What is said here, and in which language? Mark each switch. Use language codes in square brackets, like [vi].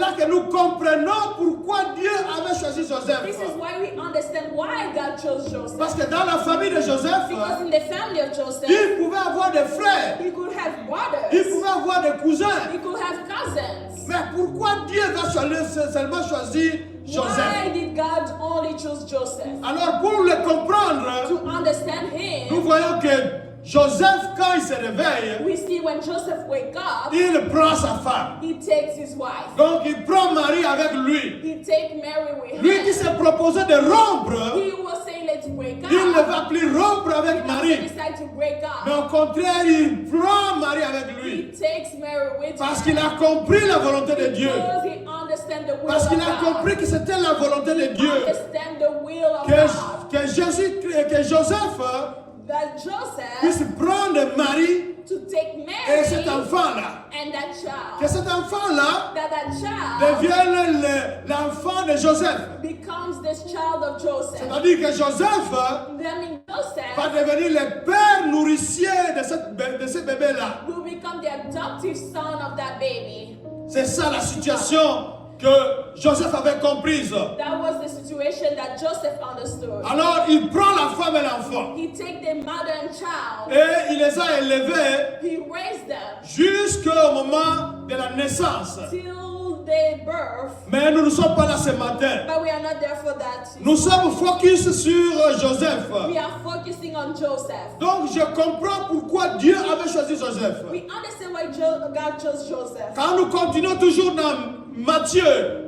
[fr] là que nous comprenons pourquoi Dieu avait choisi Joseph. [en] This is why we understand why God chose Joseph. [fr] Parce que dans la famille de Joseph, [en] Because in the family of Joseph, [fr] il pouvait avoir des frères, [en] he could have [fr] il [en] brothers, [fr] pouvait avoir des cousins. [en] he could have cousins. [fr] Mais pourquoi Dieu va seulement choisir Joseph? [en] Why did God only choose Joseph? [fr] Alors pour le comprendre, [en] To understand [fr] nous [en] him, [fr] voyons que Joseph, quand il se réveille, [en] we see when Joseph wake up, [fr] il prend sa femme. [en] he takes his wife. [fr] Donc il prend Marie avec lui. [en] He take Mary with [fr] Lui qui [en] him. [fr] s'est proposé de rompre, [en] He was saying, let's break [fr] il ne [en] up. [fr] va plus rompre avec [en] He [fr] Marie. [en] decided to break [fr] Mais [en] up. [fr] au contraire, il prend Marie avec [en] He [fr] lui. [en] takes Mary with [fr] Parce [en] him. [fr] qu'il a compris la volonté de Dieu. [en] Because he understands the will [fr] Parce [en] of [fr] qu'il a [en] God. [fr] compris que c'était la volonté de Dieu. [en] Understand the will of God. [fr] Que Joseph [en] That Joseph [fr] puisse prendre Marie [en] to take [fr] et cet [en] Mary [fr] enfant-là. [en] and that [fr] Que [en] child. [fr] cet enfant-là [en] That child [fr] devienne l'enfant de Joseph. [en] becomes this child of Joseph. [fr] C'est-à-dire que Joseph [en] That means [fr] va [en] Joseph [fr] devenir le père nourricier de ce bébé-là. [en] will become the adoptive son of that baby. [fr] C'est ça la situation que Joseph avait comprise. [en] That was the situation that Joseph understood. [fr] Alors il prend la femme et l'enfant [en] He take the mother and child. [fr] et il les a élevés [en] He raised them [fr] jusqu'au moment de la naissance. [en] till their birth. [fr] Mais nous ne sommes pas là ce matin. [en] But we are not there for that. [fr] Nous sommes focus sur Joseph. [en] We are focusing on Joseph. [fr] Donc je comprends pourquoi Dieu avait choisi Joseph. [en] We understand why God chose Joseph. [fr] Quand nous continuons toujours dans Matthieu,